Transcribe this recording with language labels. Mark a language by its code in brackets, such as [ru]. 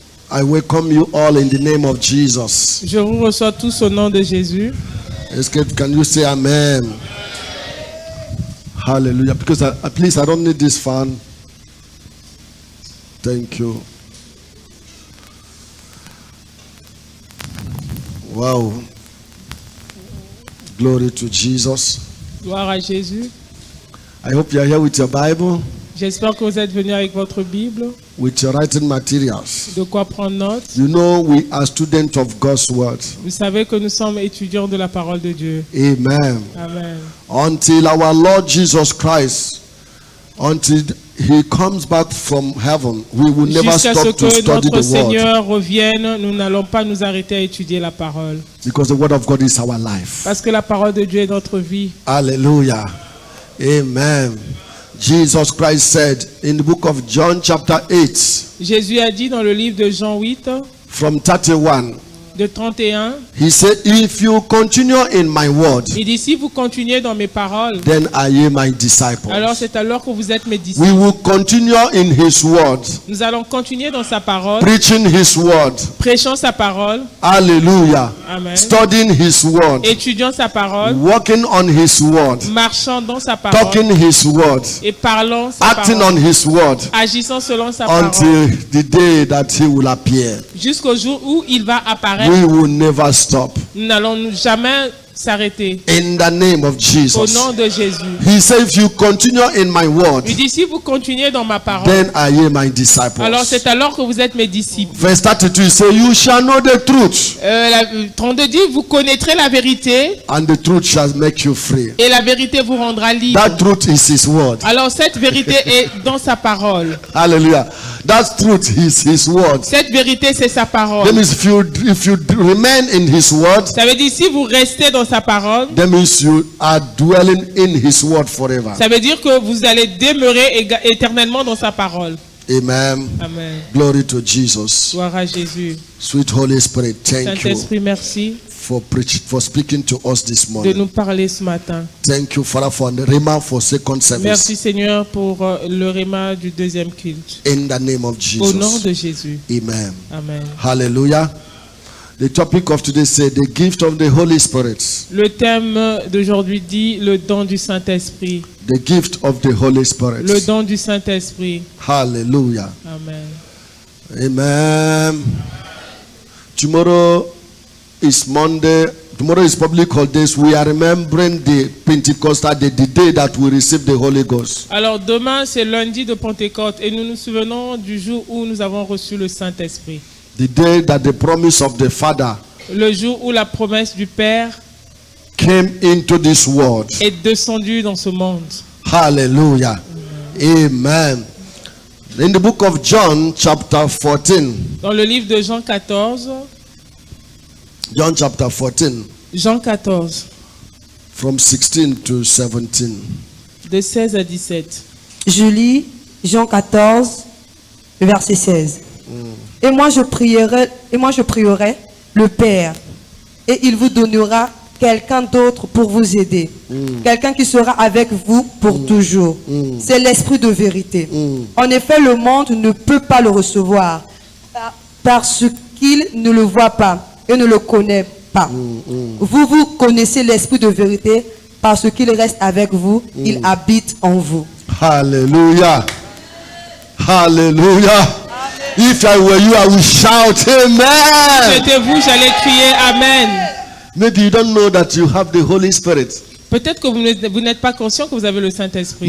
[en] I welcome you all in the name of Jesus. [fr] Je vous reçois tous au nom de Jésus. [en] Can you say amen? Hallelujah. Because please, I don't need this fan. Thank you. Wow. Glory to Jesus. [fr] Gloire à Jésus. [en] I hope you are here with your Bible, [fr] J'espère que vous êtes venus avec votre Bible, [en] with your writing materials. [fr] de quoi prendre note. [en] You know we are students of God's word. [fr] Vous savez que nous sommes étudiants de la parole de Dieu. [en] Amen. [fr] Amen. [en] Until our Lord Jesus Christ, until He comes back from heaven, we will never [fr] Jusqu'à ce [en] stop to [fr] que [en] study [fr] notre [en] the word. [fr] Seigneur revienne, nous n'allons pas nous arrêter à étudier la parole. [en] Because the word of God is our life. [fr] Parce que la parole de Dieu est notre vie. [en] Hallelujah. Amen. Jesus Christ said in the book of John chapter 8 [fr] Jésus a dit dans le livre de Jean 8, [en] from 31, [fr] de 31, [en] He said, if you continue in my word, [fr] il dit, si vous continuez dans mes paroles, [en] then are ye my disciples. [fr] alors c'est alors que vous êtes mes disciples. [en] We will continue in His word, [fr] Nous allons continuer dans sa parole, [en] preaching His word. [fr] prêchant sa parole, [en] Hallelujah. [fr] amen, [en] Studying His word, [fr] étudiant sa parole, [en] walking on His word, [fr] marchant dans sa parole [en] talking His word, [fr] et parlant sa [en] acting [fr] parole, [en] on His word, [fr] agissant selon sa parole, [en] until the day that He will appear. [fr] jusqu'au jour où il va apparaître. [en] We will never stop. [fr] Nous n'allons jamais s'arrêter. [en] In the name of [fr] Au [en] Jesus. [fr] nom de Jésus. [en] He said, if you continue in my word, [fr] Il dit, si vous continuez dans ma parole, [en] then are ye my [fr] alors [en] disciples. [fr] c'est alors que vous êtes mes disciples. [en] Verse 32, he said, you shall know the truth, [fr] 32 dit, vous connaîtrez la vérité [en] and the truth shall make you free. [fr] et la vérité vous rendra libre. [en] That truth is His word. [fr] Alors cette vérité est dans sa parole. [en] Hallelujah. That truth is His word. [fr] Cette vérité c'est sa parole. [en] That means if you remain in His word, [fr] Ça veut dire si vous restez dans sa parole, [en] that means you are dwelling in His word forever. [fr] ça veut dire que vous allez demeurer éternellement dans sa parole. [en] Amen. [fr] Amen. [en] Glory to Jesus. [fr] Gloire à Jésus. [en] Sweet Holy Spirit, thank you [fr] Saint-Esprit, merci [en] for speaking to us this [fr] de [en] morning. [fr] nous parler ce matin. [en] Thank you, Father, for the rhema for second service. [fr] Merci Seigneur pour le réma du deuxième culte. [en] In the name of [fr] Au nom [en] Jesus. [fr] de Jésus. [en] Amen. [fr] Amen. [en] Hallelujah. The topic of today says the gift of the Holy Spirit. [fr] Le thème d'aujourd'hui dit le don du Saint-Esprit. [en] The gift of the Holy [fr] Le [en] Spirit. [fr] don du Saint-Esprit. [en] Hallelujah. [fr] Amen. [en] Amen. Tomorrow is Monday. Tomorrow is public holidays. We are remembering the Pentecostal day, the day that we receive the Holy Ghost. [fr] Alors demain c'est lundi de Pentecôte et nous nous souvenons du jour où nous avons reçu le Saint-Esprit. [en] The day that the promise of the Father [fr] Le jour où la promesse du Père [en] came into this world. [fr] est descendue dans ce monde. [en] Hallelujah. Amen. In the book of John, chapter 14. [fr] Dans le livre de Jean 14, John chapter 14, Jean 14, from 16 to 17. de 16 à 17. Je lis Jean 14, verset 16. Et moi je prierai le Père, et il vous donnera quelqu'un d'autre pour vous aider. Quelqu'un qui sera avec vous pour toujours. C'est l'Esprit de vérité. En effet, le monde ne peut pas le recevoir parce qu'il ne le voit pas et ne le connaît pas. Vous connaissez l'Esprit de vérité parce qu'il reste avec vous, il habite en vous. [en] Hallelujah. Hallelujah. If I were you, I would shout amen. [fr] C'était vous, j'allais crier Amen. [en] Maybe you don't know that you have the Holy Spirit. [fr] Peut-être que vous n'êtes pas conscient que vous avez le Saint-Esprit.